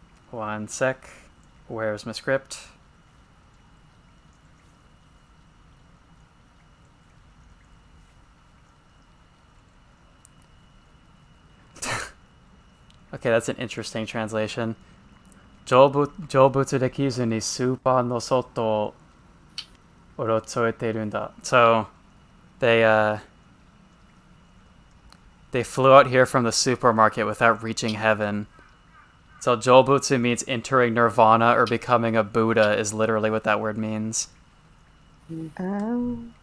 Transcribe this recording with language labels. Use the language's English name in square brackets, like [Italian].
[English] One sec. Where's my script? Okay, that's an interesting translation. [Japanese] 成仏できずにスーパーの外をうろついているんだ. [English] So, they flew out here from the supermarket without reaching heaven. So Jobutsu means entering nirvana or becoming a Buddha is literally what that word means. Oh.